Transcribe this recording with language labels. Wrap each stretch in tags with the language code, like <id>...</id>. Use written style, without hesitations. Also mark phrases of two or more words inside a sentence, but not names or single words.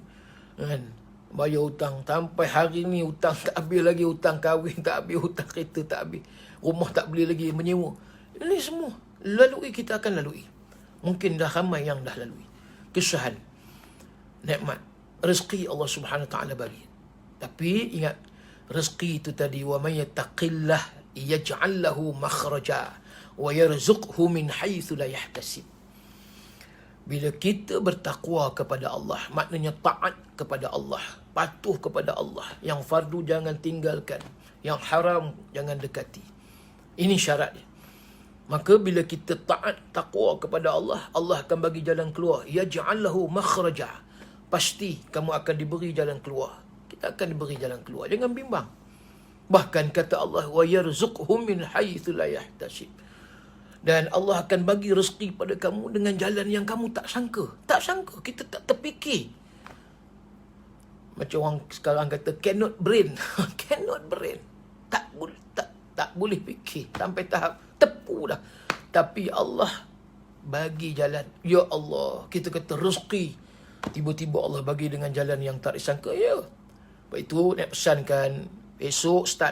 <ms>Bayar hutang, sampai hari ni hutang tak habis lagi, hutang kahwin tak habis, hutang kereta tak habis, rumah tak beli lagi, menyewa. Ini semua lalui, kita akan lalui. Mungkin dah ramai yang dah lalui. Kesusahan, nikmat, rezeki</ms> <ar>الله سبحانه وتعالى</ar> <ms>bagi. Tapi ingat, rezeki itu tadi,</ms> <ar>ومن يتق الله يجعل له مخرجا ويرزقه من حيث لا يحتسب.</ar> <ms>Bila kita bertakwa kepada Allah, maknanya taat kepada Allah, patuh kepada Allah. Yang fardu jangan tinggalkan, yang haram jangan dekati. Ini syaratnya. Maka bila kita taat, takwa kepada Allah, Allah akan bagi jalan keluar.</ms> <ar>يجعل له مخرجا.</ar> <ms>Pasti kamu akan diberi jalan keluar. Kita akan diberi jalan keluar. Jangan bimbang. Bahkan kata Allah,</ms> <ar>ويرزقهم من حيث لا يحتسب.</ar> <ms>Dan Allah akan bagi rezeki pada kamu dengan jalan yang kamu tak sangka. Tak sangka, kita tak terfikir. Macam orang sekarang kata</ms> <en>cannot brain. Cannot brain.</en> <ms>Tak boleh fikir sampai tahap tepu dah. Tapi Allah bagi jalan.</ms> <ar>يا الله,</ar> <ms>kita kata rezeki Tiba-tiba Allah bagi dengan jalan yang tak disangka. Ya. Lepas itu nak pesankan esok start.</ms>